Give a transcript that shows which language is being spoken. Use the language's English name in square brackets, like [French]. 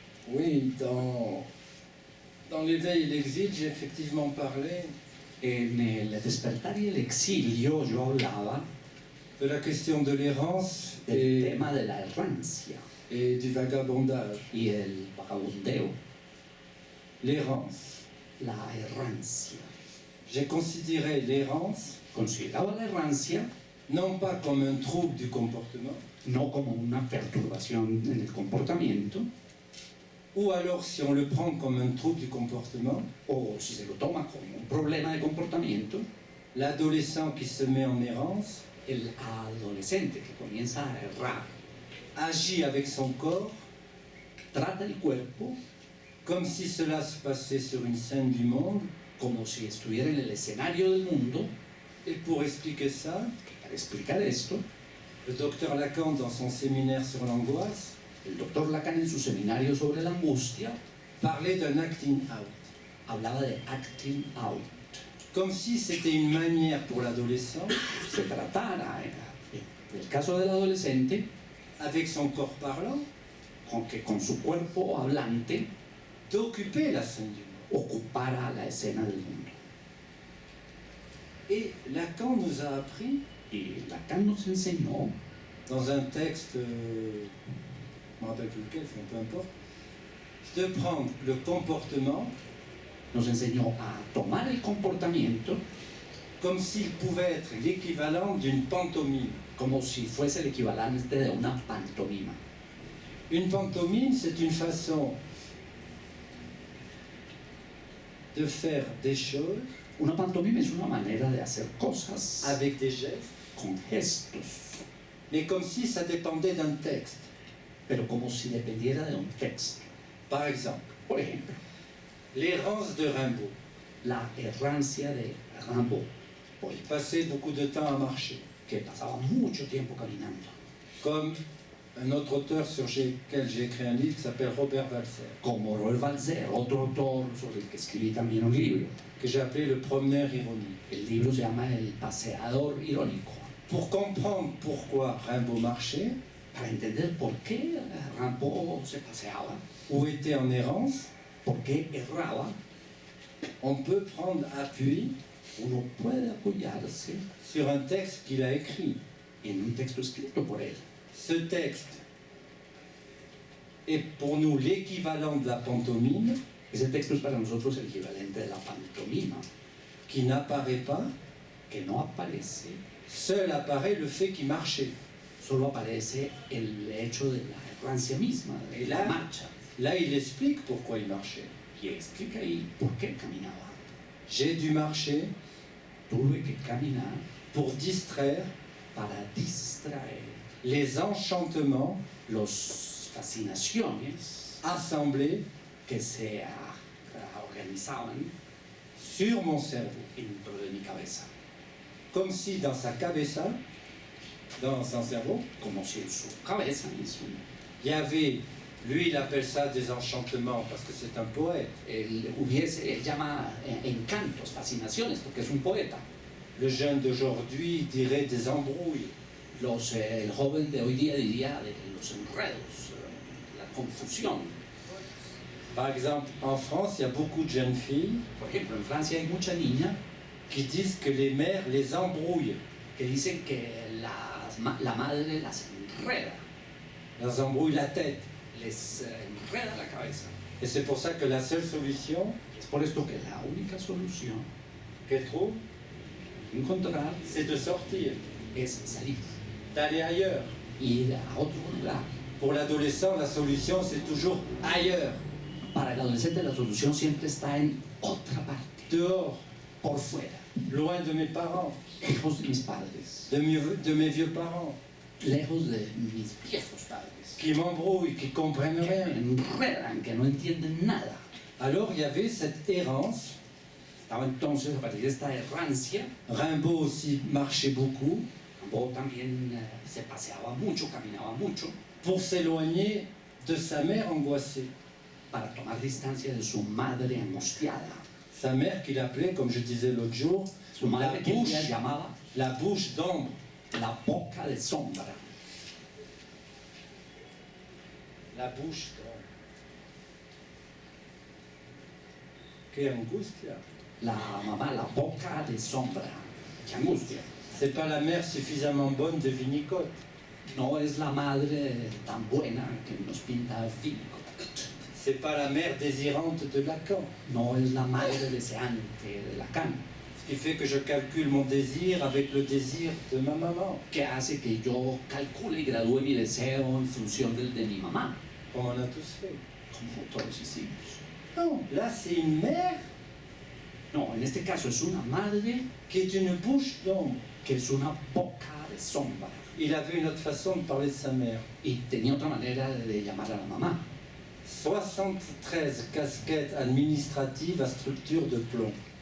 [French] Oui, dans l'éveil et l'exil, j'ai effectivement parlé [Spanish] En el despertar y el exilio yo hablaba [French] de la question de l'errance [Spanish] del tema de la errancia [French] et du vagabondage. [Spanish] y el vagabundeo. [French] L'errance. [Spanish] La errancia. [French] J'ai considéré l'errance [Spanish] Consideraba la errancia [French] non pas comme un trouble du comportement, [Spanish] no como una perturbación en el comportamiento, [French] ou alors si on le prend comme un trouble du comportement, [Spanish] o si se lo toma como un problema de comportamiento, [French] l'adolescent qui se met en errance [Spanish] el adolescente que comienza a errar [French] agit avec son corps [Spanish] trata el cuerpo [French] comme si cela se passait sur une scène du monde. [Spanish] como si estuviera en el escenario del mundo. [French] Et pour expliquer ça, [Spanish] Para explicar esto, [French] le docteur Lacan, dans son séminaire sur l'angoisse, [Spanish] el doctor Lacan en su seminario sobre la angustia [French] parlait d'un acting out, [Spanish] hablaba de acting out. [French] comme si c'était une manière pour l'adolescent, [Spanish] Se tratara, en el caso del adolescente, [French] avec son corps parlant, [Spanish] con su cuerpo hablante [French] d'occuper la scène du monde. [Spanish] ocupara la escena del mundo. [French] Et Lacan nous a appris, [Spanish] Y Lacan nos enseñó, [French] dans un texte, je ne me rappelle plus lequel, enfin, peu importe, de prendre le comportement [Spanish] nos enseñó a tomar el comportamiento [French] comme s'il pouvait être l'équivalent d'une pantomime. [Spanish] como si fuese el equivalente de una pantomima. [French] Une pantomime, c'est une façon de faire des choses [Spanish] Una pantomima es una manera de hacer cosas [French] avec des gestes, [Spanish] con gestos, [French] mais comme si ça dépendait d'un texte. [Spanish] pero como si dependiera de un texto. [French] Par exemple, [Spanish] Por ejemplo, [French] l'errance de Rimbaud. [Spanish] la errancia de Rimbaud, [French] Il passait beaucoup de temps à marcher. [Spanish] que pasaba mucho tiempo caminando. [French] Comme un autre auteur sur lequel j'ai écrit un livre qui s'appelle Robert Walser, [Spanish] Como Robert Walser, otro autor sobre el que escribí también un libro. [French] que j'ai appelé Le promeneur ironique. [Spanish] El libro se llama El paseador irónico. [French] Pour comprendre pourquoi Rimbaud marchait, [Spanish] Para entender por qué Rimbaud se paseaba, [French] ou était en errance, [Spanish] por qué erraba, [French] on peut prendre appui [Spanish] uno puede apoyarse [French] sur un texte qu'il a écrit. [Spanish] en un texto escrito por él. [French] Ce texte est pour nous l'équivalent de la pantomime, [Spanish] Ese texto es para nosotros el equivalente de la pantomima, [French] qui n'apparaît pas, [Spanish] que no aparece, [French] seul apparaît le fait qu'il marchait. [Spanish] solo aparece el hecho de la errancia misma, de la marcha. [French] Là, il explique pourquoi il marchait. [Spanish] Y explica ahí por qué caminaba. [French] J'ai dû marcher [Spanish] Tuve que caminar [French] pour distraire [Spanish] para distraer [French] les enchantements [Spanish] las fascinaciones [French] assemblés [Spanish] que se organizaban [French] sur mon cerveau. [Spanish] dentro de mi cabeza, [French] Comme si dans sa cabeza, dans son cerveau, [Spanish] como si en su cabeza, [French] il y avait, lui il appelle ça des enchantements parce que c'est un poète. [Spanish] él llama encantos, fascinaciones, porque es un poeta. [French] Le jeune d'aujourd'hui dirait des embrouilles. [Spanish] El joven de hoy día diría de los enredos, la confusión. [French] Par exemple, en France, il y a beaucoup de jeunes filles [Spanish] Por ejemplo, en Francia hay muchas niñas [French] qui disent que les mères les embrouillent. [Spanish] que dicen que la madre las enreda, [French] Elles embrouillent la tête. [Spanish] les enreda la cabeza. [French] Et c'est pour ça que la seule solution [Spanish] Es por esto que la única solución [French] qu'elles trouvent, [Spanish] encontrar [French] c'est de sortir, [Spanish] es salir, [French] d'aller ailleurs. [Spanish] ir a otro lugar. [French] Pour l'adolescent, la solution, c'est toujours ailleurs, [Spanish] Para el adolescente la solución siempre está en otra parte, [French] dehors, [Spanish] por fuera, [French] loin de mes parents, [Spanish] lejos de mis padres, [French] de mes vieux parents, [Spanish] lejos de mis viejos padres, [French] qui m'embrouillent, qui comprennent que rien. [Spanish] me enredan, que no entienden nada. [French] Alors il y avait cette errance. [Spanish] Estaba entonces a partir de esta errancia. [French] Rimbaud aussi marchait beaucoup [Spanish] Rimbaud también se paseaba mucho, caminaba mucho, [French] pour s'éloigner de sa mère angoissée. [Spanish] para tomar distancia de su madre angustiada. [French] Sa mère qu'il appelait, comme je disais l'autre jour, [Spanish] Su madre que ella llamaba [French] la bouche d'ombre. [Spanish] la boca de sombra. [French] La bouche d'ombre. [Spanish] Qué angustia. La mamá, la boca de sombra. ¡Qué angustia! [French] C'est pas la mère suffisamment bonne de Winnicott. [Spanish] No es la madre tan buena que nos pinta Winnicott. [French] C'est pas la mère désirante de Lacan. [Spanish] No es la madre deseante de Lacan, [French] Ce qui fait que je calcule mon désir avec le désir de ma maman, [Spanish] que hace que yo calcule y gradúe mi deseo en función del de mi mamá, [French] comme on a tous fait. [Spanish] como todos hicimos. [French] Non, là c'est une mère [Spanish] No, en este caso es una madre [French] qui est une bouche d'ombre. [Spanish] que es una boca de sombra. [French] Il avait une autre façon de parler de sa mère. [Spanish] Y tenía otra manera de llamar a la mamá. [French] 73 casquettes administratives à structure de plomb.